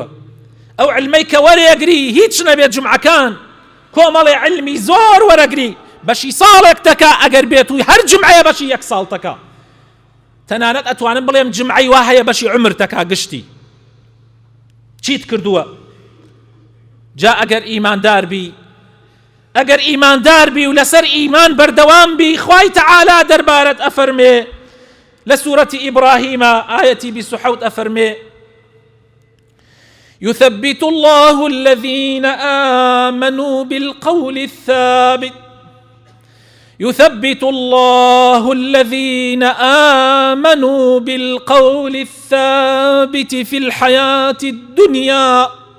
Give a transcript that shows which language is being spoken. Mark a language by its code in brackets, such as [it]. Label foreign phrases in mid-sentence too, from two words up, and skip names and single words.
[ckb] ئەو عیلمەی کە وەرێگری هیچ نەبێت جمعەکان کۆمەڵی علمی زۆر وەرەگری بەشی ساڵێک تەکا ئەگەر بێت و هەر جمعەیە بەشی یەک ساڵ تەکا تەنانەت ئەتوانم بڵێم جمعەی وا هەیە بەشی عمر تەکا گشتی چیت کردووە؟ جا ئەگەر ئیماندار بی و لەسەر ئیمان بەردەوام بی خوای تەعالا دەربارەت ئەفەرمێ لە سوورەتی ئیبراهیمە ئایەتی 27 ئەفەرمێ [ar] يثبت الله الذين آمنوا بالقول الثابت يثبت الله الذين آمنوا بالقول الثابت في الحياة الدنيا